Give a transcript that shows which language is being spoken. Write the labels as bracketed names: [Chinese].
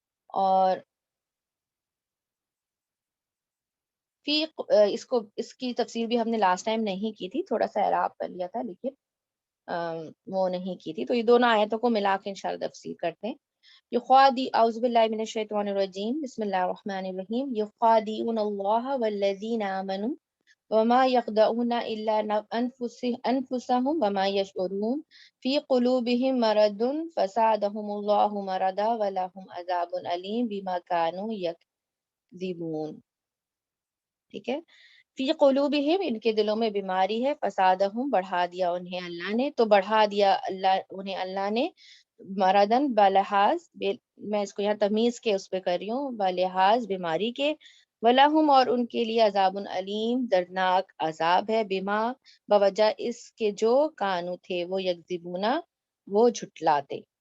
[Urdu] اور اس کی تفسیر بھی ہم نے لاسٹ ٹائم نہیں کی تھی، تھوڑا سا اعراب کر لیا تھا لیکن وہ نہیں کی تھی. تو یہ دونوں آیتوں کو ملا کے انشاءاللہ تفسیر کرتے ہیں. [Arabic] یخادی اعوذ باللہ من الشیطان الرجیم بسم اللہ الرحمن الرحیم. یخادعون اللہ والذین آمنوا وما يخدعون الا انفسهم وما يشعرون في قلوبهم مرض فزادهم الله مرضا ولهم عذاب الیم بما كانوا یکذبون. [Urdu] ٹھیک ہے. [Arabic] فی قلوبہم [Urdu] ان کے دلوں میں بیماری ہے، فسادہم بڑھا دیا انہیں اللہ نے، تو بڑھا دیا انہیں اللہ نے مرضن بلحاظ، میں اس کو یہاں تمیز کے اس پہ کر رہی ہوں، بلحاظ بیماری کے، [Arabic] ولہم [Urdu] اور ان کے لیے عذاب علیم دردناک عذاب ہے، بما بوجہ اس کے جو کانو تھے وہ [Arabic] یکذبونا [Urdu] وہ جھٹلاتے.